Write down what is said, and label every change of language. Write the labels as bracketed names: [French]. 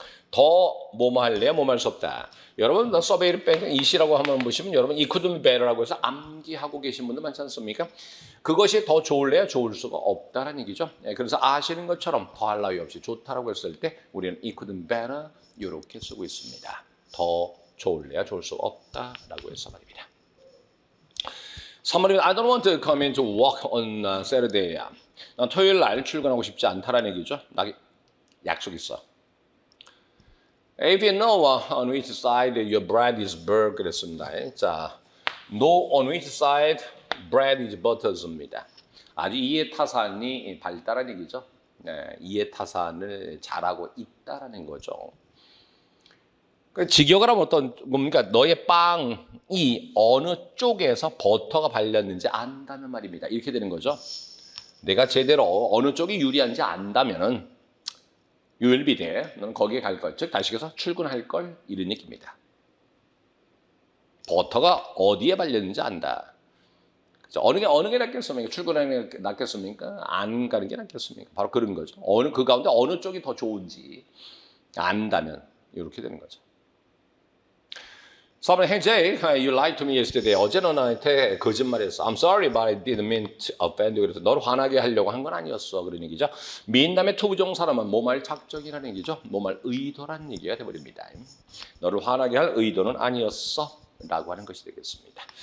[Korean] 더 뭐뭐 할래야 뭐뭐 할 수 없다. 여러분 서베이를 빼서 이시라고 한번 보시면 여러분 이 [English] couldn't be better [Korean] 라고 해서 암기하고 계신 분들 많지 않습니까? 그것이 더 좋을래야 좋을 수가 없다라는 얘기죠. 그래서 아시는 것처럼 더할 나위 없이 좋다라고 했을 때 우리는 이 [English] couldn't be better [Korean] 이렇게 쓰고 있습니다. 더 좋을래야 좋을 수가 없다라고 해서 말입니다. [English] Somebody, I don't want to come in to work on Saturday. [Korean] 난 토요일 날 출근하고 싶지 않다라는 얘기죠. 나 약속 있어. [English] If you know on which side your bread is burned [Korean] 그랬습니다. 자, [English] know on which side bread is buttered입니다. [Korean] 아주 이해타산이 발달한 얘기죠. 네, 이해타산을 잘하고 있다라는 거죠. 직역을 하면 어떤 뭡니까? 너의 빵이 어느 쪽에서 버터가 발렸는지 안다는 말입니다. 이렇게 되는 거죠. 내가 제대로 어느 쪽이 유리한지 안다면은 [English] you will be there. [Korean] 너는 거기에 갈 걸. 즉 다시 해서 출근할 걸 이런 얘기입니다. 버터가 어디에 발렸는지 안다. 어느 게 낫겠습니까? 출근하는 게 낫겠습니까? 안 가는 게 낫겠습니까? 바로 그런 거죠. 그 가운데 어느 쪽이 더 좋은지 안다면 이렇게 되는 거죠. [English] Someone, hey Jay, you lied to me yesterday. [Korean] 어제 너 나한테 거짓말했어. [English] I'm sorry, but I didn't mean to offend you. [Korean] 그래서 너를 화나게 하려고 한 건 아니었어. 그런 얘기죠. mean 다음에 투부정사라면 뭐말 작정이라는 얘기죠. 뭐말 의도라는 얘기가 돼버립니다. 너를 화나게 할 의도는 아니었어. 라고 하는 것이 되겠습니다.